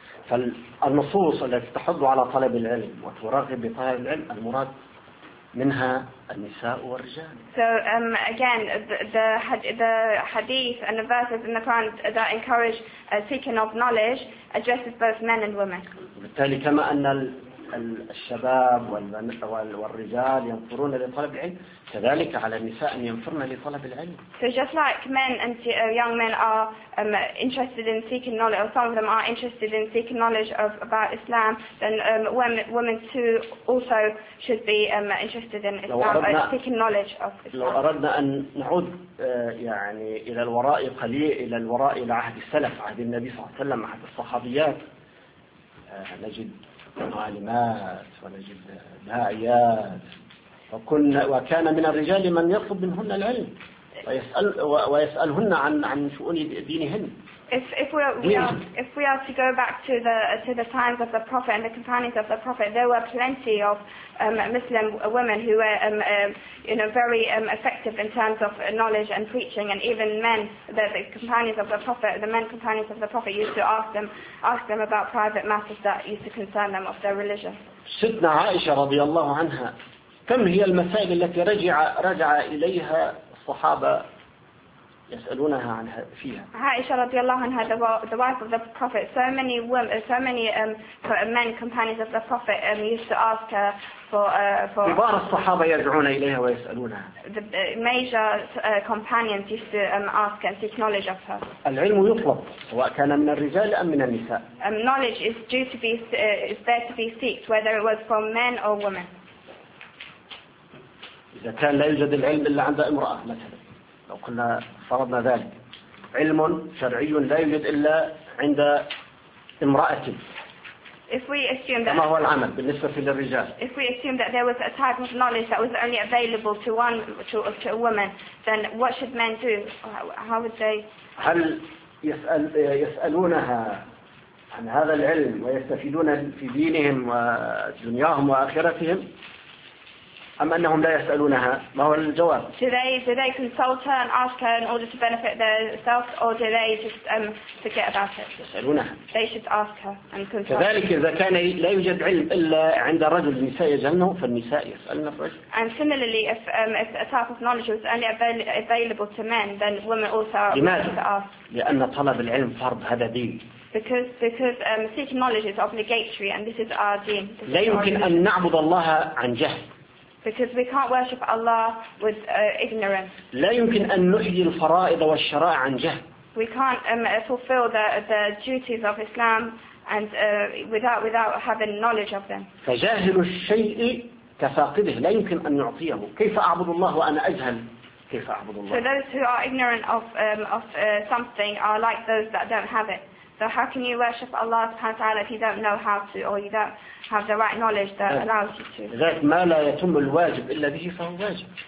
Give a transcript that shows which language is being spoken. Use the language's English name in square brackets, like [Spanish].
[Arabic] فالنصوص التي تحض على طلب العلم وترغب بطلب العلم المراد منها النساء والرجال. [English] So again, the hadith and the verses in the Quran that encourage seeking of knowledge addresses both men and women. [Arabic] وبالتالي كما أن الشباب والرجال ينفرون لطلب العلم، كذلك على النساء أن ينفرن لطلب العلم. [English] So just like men and young men are interested in seeking knowledge, or some of them are interested in seeking knowledge of about Islam, then women too also should be interested in Islam, or seeking knowledge of Islam. [Arabic] لو أردنا أن نعود يعني إلى الوراء قليل، إلى الوراء إلى عهد السلف، عهد النبي صلى الله عليه وسلم، عهد الصحابيات، نجد معلمات ونجد داعيات، وكان من الرجال من يطلب منهن العلم ويسألهن عن شؤون دينهن. [English] If we are to go back to the times of the Prophet and the companions of the Prophet, there were plenty of Muslim women who were very effective in terms of knowledge and preaching, and even men, the men companions of the Prophet used to ask them about private matters that used to concern them of their religion. [Arabic] سيدنا عائشة رضي الله عنها كم هي المسائل التي رجع إليها الصحابة يسألونها عنها فيها. عائشة رضي الله عنها [English] the wife of the Prophet. So many men companions of the Prophet used to ask her for. [Arabic] كبار الصحابة يدعون إليها ويسألونها. [English] The major companions used to ask and seek knowledge of her. [Arabic] العلم يطلب سواء كان من الرجال أم من النساء. [English] Knowledge is due to be is there to be seeked whether it was from men or women. [Arabic] إذا كان لا يوجد العلم إلا عند امرأة مثلا، لو كنا فرضنا ذلك، علم شرعي لا يوجد إلا عند امرأة، ما هو العمل بالنسبة للرجال؟ [English] If we assume that there was a type of knowledge that was only available to one to a woman, then what should men do? How would they? [Arabic] هل يسألونها عن هذا العلم ويستفيدون في دينهم ودنياهم وآخرتهم؟ أم أنهم لا يسألونها؟ ما هو الجواب؟ [English] Do they consult her and ask her in order to benefit themselves, or do they just forget about it? [Arabic] يسألونها. [English] They should ask her and consult. [Arabic] كذلك إذا كان لا يوجد علم إلا عند الرجل، النساء يجهلنه، فالنساء يسألن الرجل. [English] And similarly, if a type of knowledge was only available to men, then women also are able to ask. [Arabic] لأن طلب العلم فرض، هذا دين. [English] Because seeking knowledge is obligatory, and this is our deen. [Arabic] لا يمكن أن نعبد الله عن جهل. [English] Because we can't worship Allah with ignorance. [Arabic] لا يمكن أن نؤدي الفرائض والشرائع عن جهل. [English] We can't fulfill the duties of Islam and without having knowledge of them. [Arabic] فجاهل الشيء كفاقده، لا يمكن أن يعطيه. كيف أعبد الله وأنا أجهل كيف أعبد الله؟ [English] So those who are ignorant of something are like those that don't have it. So how can you worship Allah subhanahu wa ta'ala if you don't know how to, or you don't have the right knowledge that allows you to? [Arabic] ذات ما لا يتم الواجب إلا به فهو واجب.